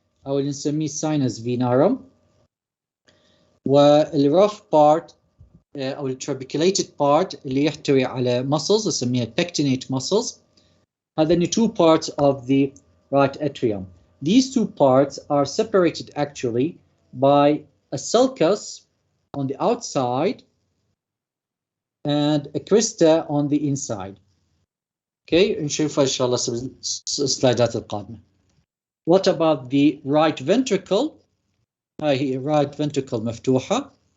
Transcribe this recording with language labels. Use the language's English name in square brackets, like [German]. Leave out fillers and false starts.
[Arabic] أو اللي نسميه sinus venarum. والrough part أو الtrabeculated part اللي يحتوي على muscles نسميها pectinate muscles. هذين [English] two parts of the right atrium. These two parts are separated actually by a sulcus on the outside and a crista on the inside. Okay, [Arabic] نشوفها إن شاء الله السلايدات القادمة. [English] What about the right ventricle? [Arabic] هاي هي right ventricle مفتوحة.